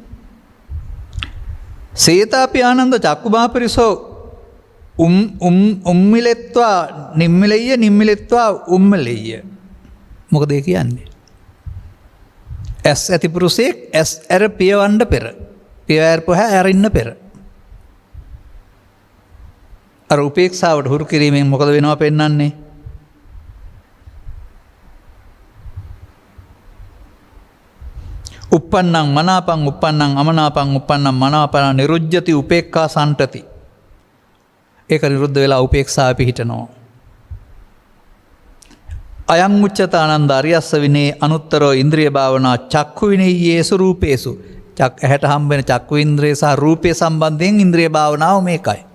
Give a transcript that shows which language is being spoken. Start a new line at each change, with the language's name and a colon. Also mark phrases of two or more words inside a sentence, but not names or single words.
Pali: සේතාපි ආනන්ද චක්කුමාපරිසෝ උම්මිලෙත්වා නිම්මිලෙය්‍ය නිම්මිලෙත්වා උම්මලෙය්‍ය.
Sinhala: මොකද ඒ කියන්නේ? ඇස් ඇති පුරුෂයෙක් ඇස් ඇර පියවන්න පෙර. පියවැරපුව ඇරින්න පෙර. අර උපේක්ෂාවට හුරු කිරීමෙන් මොකද වෙනවා පෙන්වන්නේ?
Pali: uppannam මනාපං uppannam අමනාපං uppannam මනාපං නිරුජ්ජති උපේක්ඛා සම්ටති.
Sinhala: ඒක නිරුද්ධ වෙලා උපේක්ෂාව පිහිටනවා.
Pali: අයං උච්චත ආනන්ද අරියස්ස විනේ අනුත්තරෝ ඉන්ද්‍රිය භාවනා චක්ඛු විනේයේසු රූපේසු.
Sinhala: ඇහැට හම්බ වෙන චක්ඛු ඉන්ද්‍රිය සහ රූපය සම්බන්ධයෙන් ඉන්ද්‍රිය භාවනාව මේකයි.